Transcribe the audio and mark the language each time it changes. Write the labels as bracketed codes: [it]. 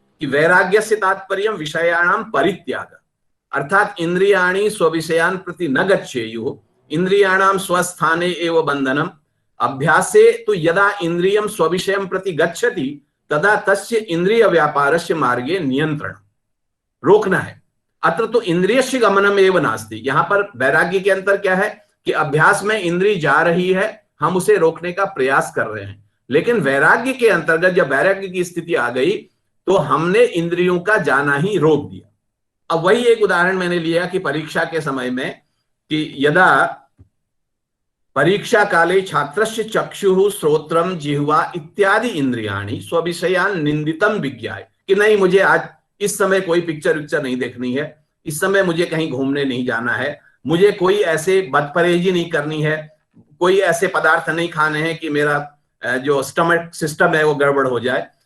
[sa] कि वैराग्य से तात्पर्य विषयाणाम परित्याग, अर्थात इंद्रियाणि स्वविषयान प्रति न गच्छेयुः, इंद्रियाणाम स्वस्थाने एव बंधनम अभ्यासे तो यदा इंद्रियम स्वविषयम प्रति गच्छति तदा तस्य इंद्रिय व्यापारस्य मार्गे नियंत्रण, [hi] रोकना है। [sa] अत्र तो इंद्रियस्य गमनम एव नास्ति। [hi] यहां पर वैराग्य के अंतर क्या है कि अभ्यास में इंद्रिय जा रही है, हम उसे रोकने का प्रयास कर रहे हैं, लेकिन वैराग्य के अंतर्गत जब वैराग्य की स्थिति आ गई तो हमने इंद्रियों का जाना ही रोक दिया। अब वही एक उदाहरण मैंने लिया कि परीक्षा के समय में कि [sa] यदा परीक्षा काले छात्रस्य चक्षुः श्रोत्रम जिह्वा इत्यादि इंद्रियाणि स्वविषयान निंदितम विज्ञाय, [hi] कि नहीं मुझे आज इस समय कोई पिक्चर नहीं देखनी है, इस समय मुझे कहीं घूमने नहीं जाना है, मुझे कोई ऐसे बदपरहेजी नहीं करनी है, कोई ऐसे पदार्थ नहीं खाने हैं कि मेरा जो स्टमक सिस्टम है वो गड़बड़ हो जाए।